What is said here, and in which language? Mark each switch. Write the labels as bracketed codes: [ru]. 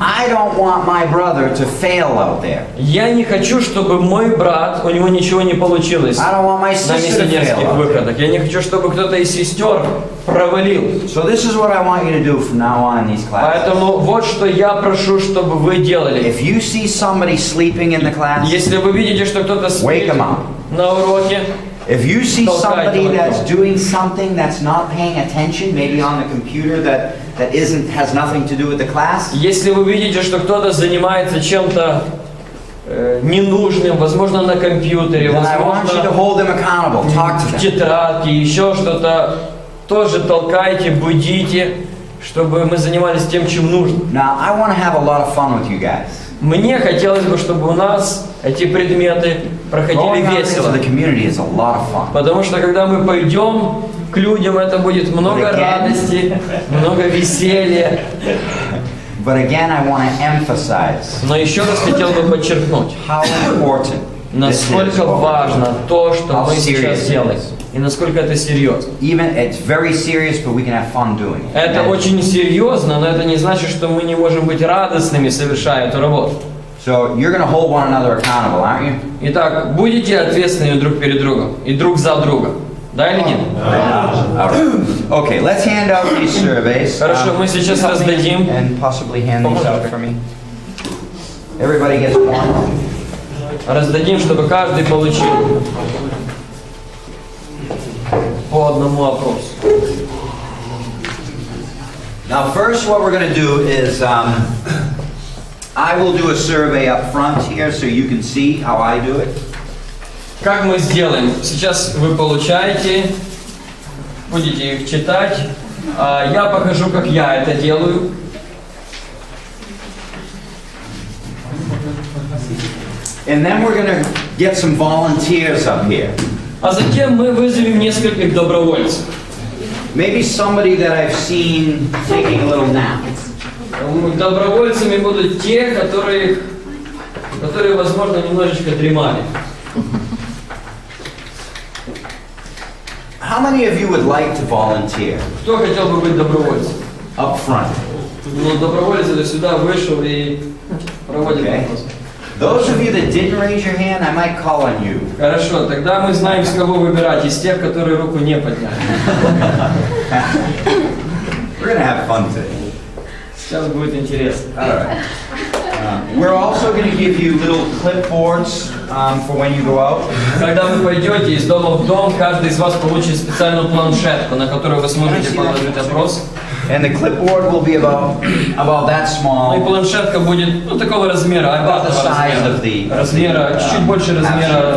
[en] I don't want my brother to fail out there. [ru] Я не хочу, чтобы мой брат, у него ничего не получилось [en] I don't want my [ru] на [en] sister to fail [ru] миссионерских [en] out there. [ru] выходах. Я не хочу, чтобы кто-то из сестер провалил. [en] So this is what I want you to do from now on in these classes. [ru] Поэтому вот что я прошу, чтобы вы делали. [en] If you see somebody sleeping in the class, [ru] Если вы видите, что кто-то [en] wake [ru] спит [en] them up. [ru] на уроке, [en] If you see Don't somebody guide them. that's doing something that's not paying attention, maybe on the computer that has nothing to do with the class, [ru] если вы видите, что кто-то занимается чем-то ненужным, возможно, на компьютере, [en] then I want you to [ru] возможно, [en] hold them accountable. Talk to [ru] в [en] them. [ru] тетрадке, еще что-то, тоже толкайте, будите, чтобы мы занимались тем, чем нужно. [en] Now, I want to have a lot of fun with you guys. [ru] Мне хотелось бы, чтобы у нас эти предметы проходили [en] Going out [ru] весело. [en] into the community is a lot of fun. [ru] Потому что когда мы пойдем к людям, это будет много радости, много веселья. [en] But again, I want to emphasize [ru] Но еще раз хотел бы подчеркнуть, [en] how important this is. [ru] насколько важно то, что мы сейчас делаем. И насколько это серьезно. [en] Even it's very serious, but we can have fun doing it. [ru] Это [en] Amen? [ru] очень серьезно, но это не значит, что мы не можем быть радостными, совершая эту работу. [en] So you're going to hold one another accountable, aren't you? [ru] Итак, будете ответственны друг перед другом и друг за друга. Да или нет? [en] All right. Okay, let's hand out these surveys. [ru] Хорошо, мы сейчас [en] help me [ru] раздадим. [en] and possibly hand these out for me. Everybody gets one. [ru] Раздадим, чтобы каждый получил по одному опросу. [en] Now, first, what we're going to do is I will do a survey up front here so you can see how I do it. [ru] Как мы сделаем? Сейчас вы получаете, будете их читать. Я покажу, как я это делаю. [en] And then we're going to get some volunteers up here. [ru] А затем мы вызовем нескольких добровольцев. [en] Maybe somebody that I've seen taking a little nap. [ru] Добровольцами будут те, которые, возможно, немножечко дремали. [en] how many of you would like to volunteer? [ru] Кто хотел бы быть добровольцем? [en] Up front. [ru] Ну, доброволец это сюда вышел и проводит [en] Okay. [ru] вопрос. [en] Those of you that didn't raise your hand, I might call on you. [ru] Хорошо, тогда мы знаем, с кого выбирать, из тех, которые руку не подняли. [en] We're going to have fun today. [ru] Сейчас будет интересно. [en] All right. We're also going to give you little clipboards for when you go out. [ru] Когда вы пойдете из дома в дом, каждый из вас получит специальную планшетку, на которую вы сможете положить опрос. [en] And the clipboard will be about that [ru] Ну и [en] small. [ru] планшетка будет такого размера, [en] About the size [ru] размера. [en] of the [ru] Размера, чуть больше размера